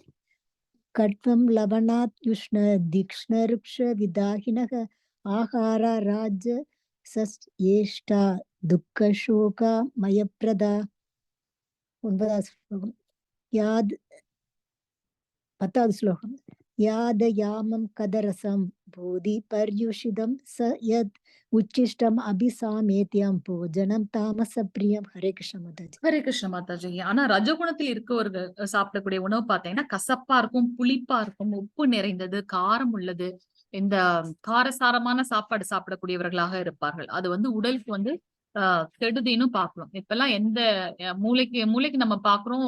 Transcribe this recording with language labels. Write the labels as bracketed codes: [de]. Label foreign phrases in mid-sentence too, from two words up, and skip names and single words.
[sa] कट्वम् लवणात् युष्ण तीक्ष्ण रूक्ष विदाहिनः आहारा राजसस्येष्टा दुःख शोकामयप्रदाः. [ta] 9வது ஸ்லோகம். யாத் 10வது ஸ்லோகம். [sa] यादयामं कदरसं बोधि पर्युषितं स यद् उच्छिष्टम् अभिसामेत्यं भोजनं तामसप्रियं. [hi] हरे कृष्ण माताजी. हरे कृष्ण माताजी. [ta] ஆனா ரஜகுணத்தில் இருக்கவர்கள் சாப்பிடக்கூடிய உணவு பார்த்தீங்கன்னா கசப்பா இருக்கும், புளிப்பா இருக்கும், உப்பு நிறைந்தது, காரம் உள்ளது. இந்த காரசாரமான சாப்பாடு சாப்பிடக்கூடியவர்களாக இருப்பார்கள். அது வந்து உடலுக்கு வந்து கெடுதின்னு பார்க்கணும். இப்பெல்லாம் எந்த மூளைக்கு மூளைக்கு நம்ம பாக்குறோம்.